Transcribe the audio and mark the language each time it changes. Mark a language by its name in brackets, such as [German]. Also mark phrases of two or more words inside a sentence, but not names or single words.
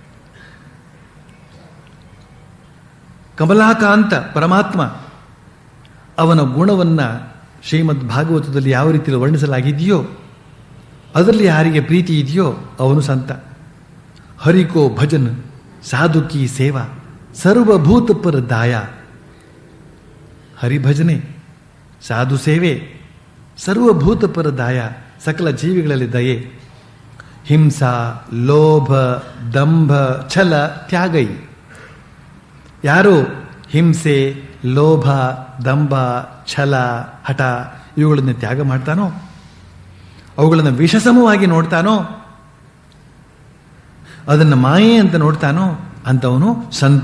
[Kannada] ಕಮಲಾಕಾಂತ ಪರಮಾತ್ಮ, ಅವನ ಗುಣವನ್ನು ಶ್ರೀಮದ್ ಭಾಗವತದಲ್ಲಿ ಯಾವ ರೀತಿಯಲ್ಲಿ ವರ್ಣಿಸಲಾಗಿದೆಯೋ ಅದರಲ್ಲಿ ಯಾರಿಗೆ ಪ್ರೀತಿ ಇದೆಯೋ ಅವನು ಸಂತ. [Awadhi] हरिको भजन साधु कि सेवा सर्वभूत पर दाय. [Kannada] ಹರಿಭಜನೆ, ಸಾಧು ಸೇವೆ, ಸರ್ವಭೂತ ಪರ ದಾಯ, ಸಕಲ ಜೀವಿಗಳಲ್ಲಿ ದಯೆ. [Awadhi] हिंसा लोभ दंभ छल त्यागै. [Kannada] ಯಾರು ಹಿಂಸೆ ಲೋಭ ದಂಭ ಛಲ ಹಠ ಇವುಗಳನ್ನು ತ್ಯಾಗ ಮಾಡ್ತಾನೋ, ಅವುಗಳನ್ನು ವಿಷಸಮವಾಗಿ ನೋಡ್ತಾನೋ, ಅದನ್ನು ಮಾಯೆ ಅಂತ ನೋಡ್ತಾನೋ ಅಂತವನು ಸಂತ.